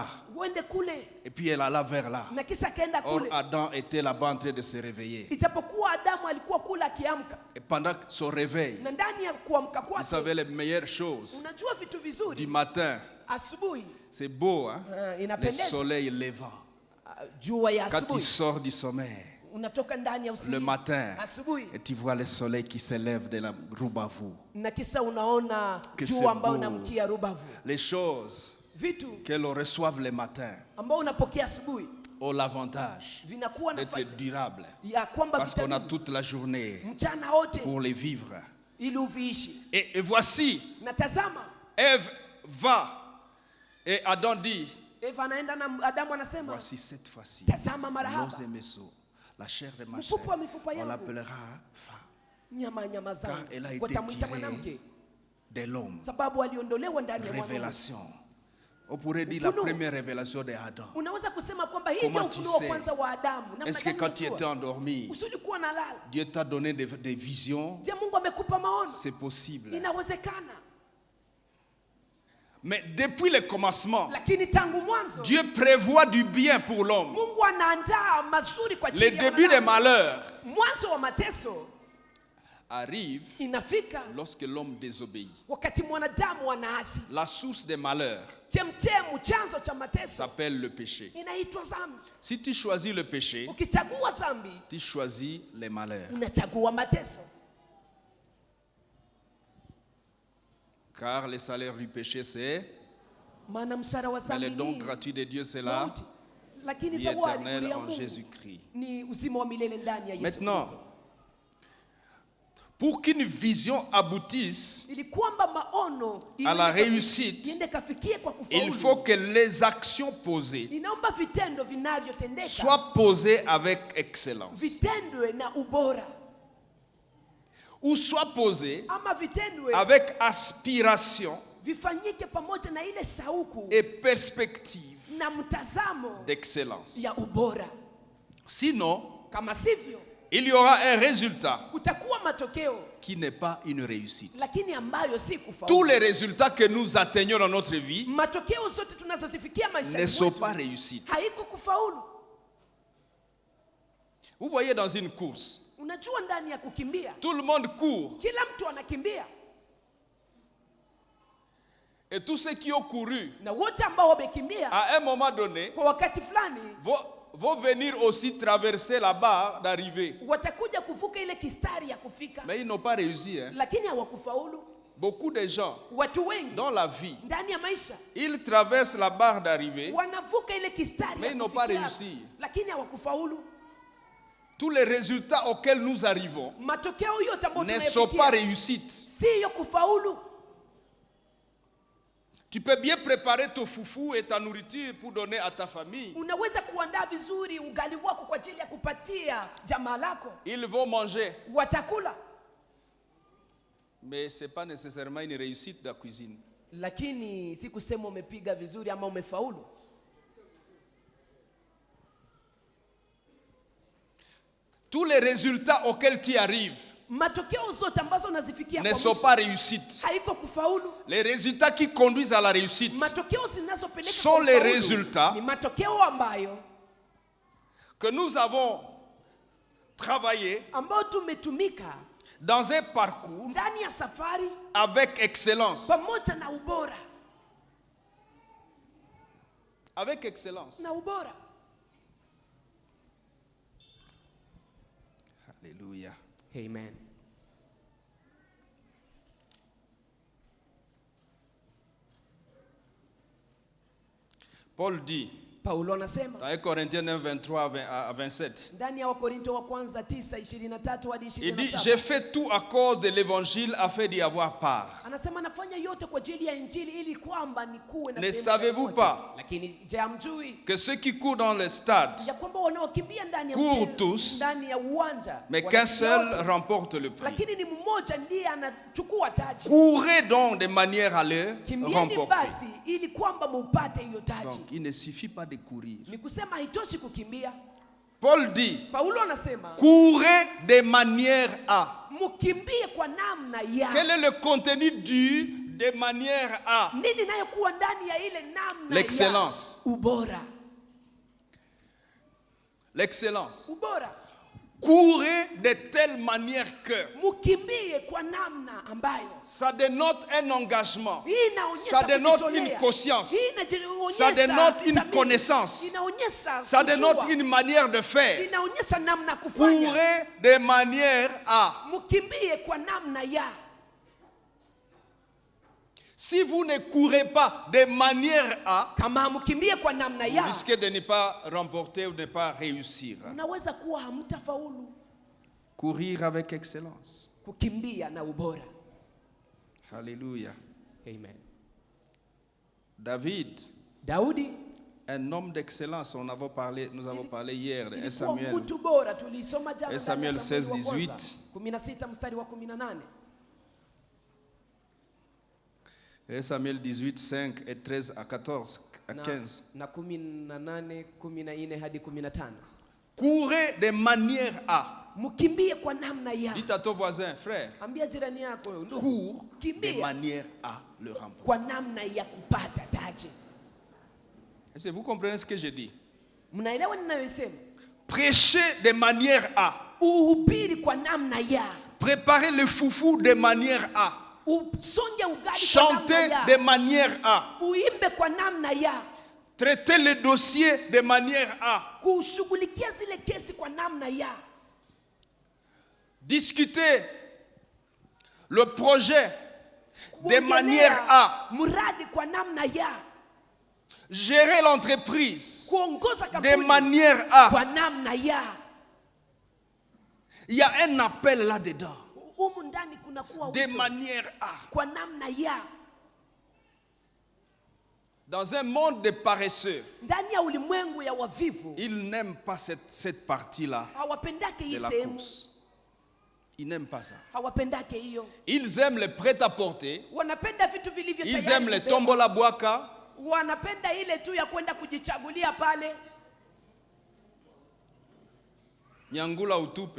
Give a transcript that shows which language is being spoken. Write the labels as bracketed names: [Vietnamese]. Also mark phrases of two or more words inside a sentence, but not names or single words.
[French] Et puis elle alla vers là. Or Adam était là-bas en train de se réveiller. Et pendant son réveil, vous savez les meilleures choses du matin, c'est beau, hein? Le soleil levant. Quand il sort du sommeil, [Swahili] unatoka ndani ya usingizi [French] le matin [Swahili] asubuhi, [French] et tu vois le soleil qui s'élève de la Rubavu. [Swahili] na kisha unaona jua ambao unamkia Rubavu. [French] Les choses [Swahili] Vitu [French] que l'on reçoit le matin [Swahili] ambao unapokea asubuhi [French] ont l'avantage [Swahili] vinakuwa na [French] d'être durables [Swahili] ya kwamba [French] parce qu'on a toute la journée [Swahili] mchana wote [French] pour les vivre. [Swahili] ili uviishi. [French] Et voici, [Swahili] Na tazama, [French] Ève va et Adam dit, [Swahili] Eva anaenda na Adamu anasema, [French] voici cette fois-ci, [Swahili] tazama mara hapa, [French] nos émissos, la chair de ma chair, [Swahili] mfupa wa mifupa [French] on [Swahili] yangu, [French] l'appellera femme, [Swahili] nyama [French] car [Swahili] zangu, [French] elle a été [Swahili] watamuita [French] tirée [Swahili] mwanamke, [French] de l'homme. [Swahili] sababu aliondolewa ndani ya mwanamke. [French] Révélation. On pourrait dire la première révélation de Adam. [Swahili] Unaweza kusema kwamba hii ndio ufunuo wa kwanza wa Adamu. [French] Est-ce que quand tu étais endormi, [Swahili] usilikuwa nalala, [French] Dieu t'a donné des visions? [Swahili] je, Mungu amekupa maono? [French] C'est possible. [Swahili] Inawezekana. [French] Mais depuis le commencement, [Swahili] Lakini tangu mwanzo, [French] Dieu prévoit du bien pour l'homme. [Swahili] Mungu anaandaa mazuri kwa ajili ya [French] Le début des malheurs [Swahili] mwanzo wa mateso [French] arrive [Swahili] inafika [French] lorsque l'homme désobéit. [Swahili] wakati mwanadamu anaasi. [French] La source des malheurs [Swahili] Chemchemu, chanzo cha mateso [French] s'appelle le péché. [Swahili] inaitwa dhambi. [French] Si tu choisis le péché, [Swahili] Ukichagua dhambi, [French] tu choisis les malheurs. [Swahili] unachagua mateso. [French] Car le salaire du péché, c'est... [Swahili] Maana mshahara wa [French] Mais [Swahili] dhambi [French] le don [Swahili] ni [French] gratuit de Dieu, c'est la [Swahili] mauti, lakini [French] vie [Swahili] zawadi [French] éternelle [Swahili] ya [French] en [Swahili] Mungu [French] Jésus-Christ. [Swahili] ni uzima wa milele ndani ya Yesu [French] Maintenant, [Swahili] Kristo. [French] pour qu'une vision aboutisse [Swahili] Ili kwamba maono [French] à la réussite, [Swahili] iende kafikie kwa [French] il [Swahili] kufaulu, [French] faut que les actions posées [Swahili] inaomba vitendo vinavyotendeka [French] soient posées avec excellence. [Swahili] vitendwe na ubora, [French] Ou soient posées [Swahili] ama vitendwe [French] avec aspiration [Swahili] vifanyike pamoja na ile shauku [French] et perspective [Swahili] na mtazamo [French] d'excellence. [Swahili] ya ubora. [French] Sinon, [Swahili] Kama sivyo, [French] il y aura un résultat [Swahili] kutakuwa matokeo [French] qui n'est pas une réussite. [Swahili] lakini ambayo si kufaulu. [French] Tous les résultats que nous atteignons dans notre vie [Swahili] Matokeo zote tunazozifikia maisha [French] ne sont [Swahili] yetu [French] pas réussites. [Swahili] haiko kufaulu. [French] Vous voyez dans une course, [Swahili] Unajua, ndani ya kukimbia [French] tout le monde court. [Swahili] kila mtu anakimbia, [French] Et tous ceux qui ont couru, [Swahili] na wote ambao wamekimbia [French] à un moment donné, [Swahili] kwa wakati fulani [French] vont venir aussi traverser la barre d'arrivée. [Swahili] watakuja kuvuka ile kistari ya kufika, [French] Mais ils n'ont pas réussi. Hein? [Swahili] lakini hawakufaulu. [French] Beaucoup de gens, [Swahili] Watu wengi [French] dans la vie, [Swahili] ndani ya maisha [French] ils traversent la barre d'arrivée, [Swahili] wanavuka ile kistari [French] mais [Swahili] ya [French] ils n'ont pas [Swahili] kufikia, [French] réussi. [Swahili] lakini hawakufaulu. [French] Tous les résultats auxquels nous arrivons [Swahili] Matokeo yote ambayo [French] ne sont pas [Swahili] tunayafikia [French] réussites. [Swahili] siyo kufaulu. [French] Tu peux bien préparer ton foufou et ta nourriture pour donner à ta famille. [Swahili] Unaweza kuandaa vizuri ugali wako kwa ajili ya kupatia jamaa lako, [French] Ils vont manger. [Swahili] watakula, [French] Mais ce n'est pas nécessairement une réussite de la cuisine. [Swahili] lakini si kusema umepiga vizuri ama umefaulu. [French] Tous les résultats auxquels tu arrives [Swahili] Matokeo zote ambazo unazifikia [French] ne [Swahili] kwa [French] sont [Swahili] mwisho [French] pas réussites. [Swahili] haiko kufaulu. [French] Les résultats qui conduisent à la réussite [Swahili] Matokeo zinazopeleka [French] sont [Swahili] kwa [French] les [Swahili] ufaulu [French] résultats [Swahili] ni matokeo ambayo [French] que nous avons travaillé [Swahili] ambayo tumetumika [French] dans un parcours [Swahili] ndani ya safari [French] avec excellence. [Swahili] pamoja na ubora, [French] Avec excellence. [Swahili] na ubora. [French] Alléluia. Amen. Paul dit [Swahili] Paulo anasema [French] dans 1 Corinthiens 9, 23 à 27. [Swahili] ndani ya Wakorinto wa kwanza 9:23 hadi [French] Il dit, [Swahili] 27. [French] j'ai fait tout à cause de l'évangile afin d'y avoir part. [Swahili] Anasema nafanya yote kwa ajili ya injili ili kwamba nikuwe na [French] Ne [Swahili] sehemu [French] savez-vous [Swahili] yote. [French] pas [Swahili] Lakini je, hamjui [French] Que ceux qui courent dans le stade, [Swahili] ya kwamba wanaokimbia ndani ya [French] Courent [Swahili] mchezo, [French] tous, [Swahili] ndani ya uwanja [French] mais [Swahili] wanakimbia [French] qu'un seul [Swahili] wote, [French] remporte le prix. [Swahili] lakini ni mmoja ndiye anachukua taji. [French] Courez donc de manière à le [Swahili] Kimbieni [French] remporter. [Swahili] basi ili kwamba mupate hiyo taji. [French] Donc il ne suffit pas de courir. [Swahili] Ni kusema haitoshi kukimbia. [French] Paul dit, [Swahili] Paulo anasema [French] courez de manière à. [Swahili] mukimbie kwa namna ya. [French] Quel est le contenu du de manière à? [Swahili] Nini inayokuwa ndani ya ile namna [French] L'excellence. [Swahili] ya ubora. [French] L'excellence. [Swahili] Ubora. [French] Courez de telle manière que [Swahili] mukimbie kwa namna ambayo [French] ça dénote un engagement, [Swahili] inaonyesha [French] ça dénote [Swahili] kujitolea. [French] une conscience, [Swahili] Inaonyesha [French] ça dénote une [Swahili] dhamiri. [French] connaissance, [Swahili] Inaonyesha [French] ça dénote [Swahili] kujua. [French] une manière de faire. [Swahili] Inaonyesha namna kufanya. [French] Courez de manière à. [Swahili] Mukimbie kwa namna ya. [French] Si vous ne courez pas de manière à, [Swahili] Kama mukimbie kwa namna [French] vous [Swahili] ya, [French] risquez de ne pas remporter ou de ne pas réussir. [Swahili] unaweza kuwa hamtafaulu. [French] Courir avec excellence. [Swahili] Kukimbia na ubora. [French] Alléluia. Amen. David, [Swahili] Daudi, [French] un homme d'excellence, nous avons parlé hier de 1 [Swahili] ilikuwa [French] Samuel. [Swahili] mtu bora, tulisoma jana [French] 1 Samuel [Swahili] ndani ya 16, Samueli wa kwanza, 16 mstari wa 18. [French] 1 Samuel 18, 5 et 13 à 14, à 15. [Swahili] Na 18, 14 hadi 15. [French] Courez de manière à. [Swahili] Mukimbie kwa namna ya. [French] Dites à ton voisin, frère, [Swahili] Ambia jirani yako, ndugu, [French] cours de [Swahili] kimbia [French] manière à le remporter. [Swahili] kwa namna ya kupata taji. [French] Est-ce que vous comprenez ce que je dis? [Swahili] Mnaelewa ninayosema? [French] Prêchez de manière à. [Swahili] Uhubiri kwa namna ya. [French] Préparez le foufou de manière à. [Swahili] Usonge ugali kwa [French] Chantez [Swahili] namna ya. [French] de manière à. [Swahili] Uimbe kwa namna ya. [French] Traitez le dossier de manière à. [Swahili] Kushughulikia zile kesi kwa namna ya. [French] Discutez le projet de manière à. [Swahili] Muradi kwa namna ya. [French] Gérer l'entreprise [Swahili] Kuongoza [French] de [Swahili] kampuni [French] manière à. [Swahili] kwa namna ya. [French] Il y a un appel là-dedans. [Swahili] Humu ndani kuna kuwa [French] De [Swahili] wito [French] manière à. [Swahili] kwa namna ya. [French] Dans un monde de paresseux, [Swahili] Ndani ya ulimwengu ya wavivu, [French] ils n'aiment pas cette partie-là [Swahili] hawapendake hii [French] de la [Swahili] sehemu. [French] course. Ils n'aiment pas ça. [Swahili] Hawapendake hiyo. [French] Ils aiment le prêt-à-porter. [Swahili] Wanapenda vitu vilivyo [French] Ils [Swahili] tayari [French] aiment le [Swahili] kubeba. [Lingala] tombola boaka. [Swahili] Wanapenda ile tu ya kwenda kujichagulia pale. Nyangula utupe.